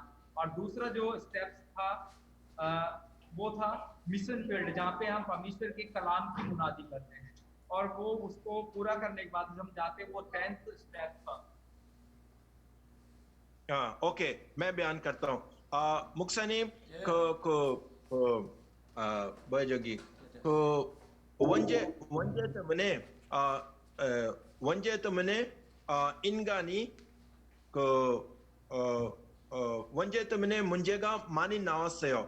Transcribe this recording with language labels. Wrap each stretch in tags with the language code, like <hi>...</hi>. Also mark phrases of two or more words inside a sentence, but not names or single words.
<hi>और दूसरा जो स्टेप्स था वो था मिशन फील्ड जहाँ पे हम परमेश्वर के कलाम की मुनादी करते हैं और वो उसको पूरा करने के बाद हम जाते हैं वो 10th स्टेप था। ओके मैं बयान करता हूँ</hi> <ko>목사님 저기 원죄 때문에 인간이 원죄 때문에 문제가 많이 나왔어요.</ko>